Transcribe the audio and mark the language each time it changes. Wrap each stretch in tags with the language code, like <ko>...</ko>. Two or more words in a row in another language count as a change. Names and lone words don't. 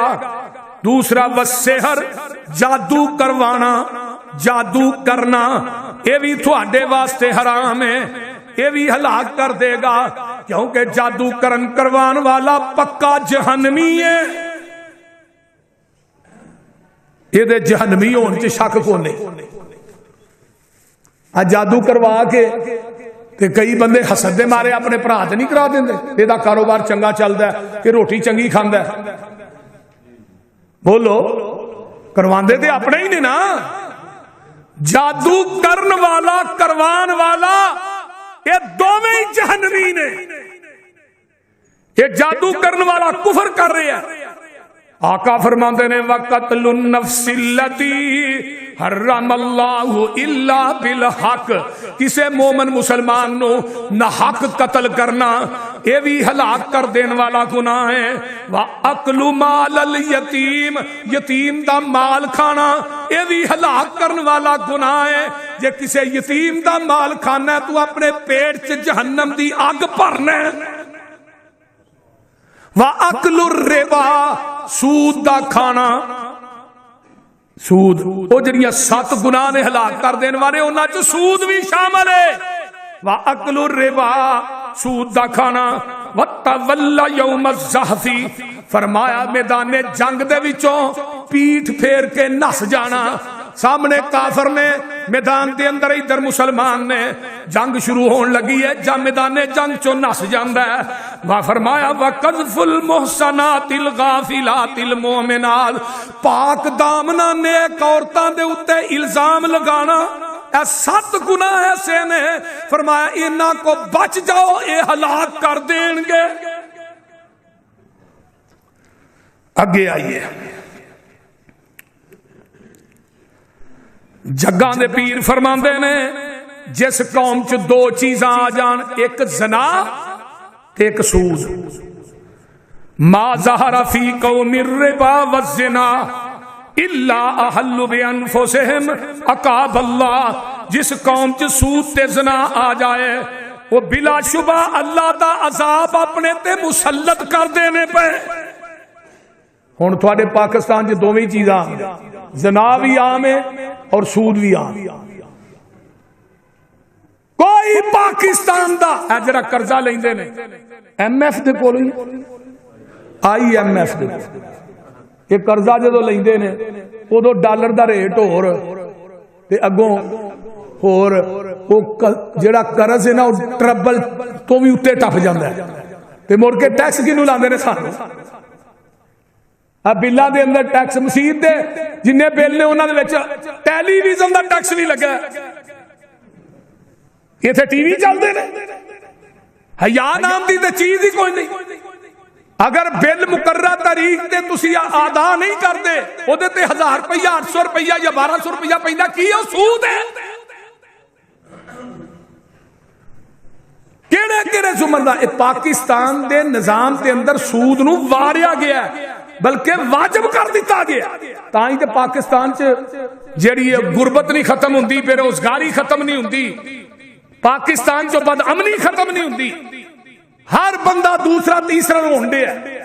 <ur>دوسرا والسحر، جادو کروانا، جادو کرنا، یہ بھی تھوڑے واسطے حرام ہے، یہ بھی ہلاک کر دے گا، کیونکہ جادو کروان والا پکا جہنمی ہے، یہ جہنمی ہونے سے شک کو نہیں۔</ur> <pa>جادو کروا کے تے کئی بندے حسد دے مارے اپنے بھرا تے نہیں کرا دیندے، یہ کاروبار چنگا چلتا ہے کہ روٹی چنگی کھاندا ہے، بولو کرواندے تے اپنے ہی نے نا۔ جادو کرن والا کروان والا یہ دونوں ہی جہنمی نے، یہ جادو کرن والا کفر کر رہے ہیں۔ آقا فرماندے نے</pa> <ar>وَقَتْلُ النَّفْسِ الَّتِي حَرَّمَ اللَّهُ إِلَّا بِالْحَقِّ،</ar> <pa>کسے مومن مسلمان نو نہ حق قتل کرنا یہ بھی ہلاک کر دین والا گناہ ہے۔</pa> <ar>وَأَكْلُ مَالَ الْيَتِيمِ،</ar> <pa>یتیم دا مال کھانا یہ بھی ہلاک کرن والا گناہ ہے۔ جے کسے یتیم دا مال کھانا ہے تو اپنے پیٹ چ جہنم دی آگ بھرنا ہے۔</pa> <ar>وَأَكْلُ الرِّبَا،</ar> <pa>سود دا کھانا، سود وہ جڑیاں 7 گناہ نے ہلاک کر دین والے انہاں چ سود بھی شامل ہے۔</pa> <ar>وَأَكْلُ الرِّبَا،</ar> <pa>سود دا کھانا۔</pa> <ar>وَتَوَلَّ يَوْمَ الزَّحْفِ،</ar> <pa>فرمایا میدان جنگ دے وچوں پیٹھ پھیر کے نس جانا، سامنے کافر نے میدان دے اندر، ادھر مسلمان نے، جنگ شروع ہون لگی ہے، جا میدان جنگ چوں نس جاندا ہے۔</pa> <ar>وا فرمایا وَقَذْفُ الْمُحْصَنَاتِ الْغَافِلَاتِ الْمُؤْمِنَاتِ،</ar> <pa>پاک دامنا نیک عورتاں دے اوتے الزام لگانا، اے 7 گناہ ایسے نے، فرمایا انہاں کو بچ جاؤ، اے ہلاک کر دیں گے۔ اگے آئیے، جگاں دے پیر فرماندے نے جس قوم چ 2 چیزاں آ جان، ایک زنا تے ایک سود،</pa> <ar>ما ظہر فی قوم الربا والزنا الا احل بانفسہم عقاب اللہ،</ar> <pa>جس قوم چ سود تے زنا آ جائے وہ بلا شبہ اللہ دا عذاب اپنے تے مسلط کر دینے پہ۔ ہن تھوڑے پاکستان چ دوویں چیزاں،</pa> <ur>زنا بھی عام ہے اور سود بھی عام۔</ur> <pa>کوئی پاکستان دا جڑا قرضہ لیندے نے ایم ایف دے کول ہی، آئی ایم ایف دے، یہ قرضہ جدو لیندے نے ادو ڈالر دا ریٹ ہور تے اگوں ہور، وہ جڑا قرض ہے نا وہ ٹربل تو بھی اتے ٹپ جاندا ہے، تے مڑ کے ٹیکس کینوں لاندے نے سانوں؟ بلاں دے اندر ٹیکس، مسیت دے جن بل نے انہاں دے وچ ٹیلی ویژن دا ٹیکس بھی لگا ہے، ایتھے ٹی وی چلدے نے، حیا نام دی تے چیز ہی کوئی نہیں۔ اگر بل مقررہ تاریخ تے تسی ادا نہیں کردے او دے تے 1000 روپیہ 800 روپیہ یا 1200 روپیہ پیندا، کی ہے سود ہے؟ کیڑے کیڑے زمر دا پاکستان دے نظام دے اندر سود نو واریا گیا ہے، بلکہ واجب کر دیتا گیا، تاں ہی تے پاکستان چ جڑی غربت نہیں ختم ہوندی، بے روزگاری ختم نہیں ہوندی، پاکستان چ بد امنی ختم نہیں ہوندی، ہر بندہ دوسرا تیسرا ہونڈے ہے۔</pa>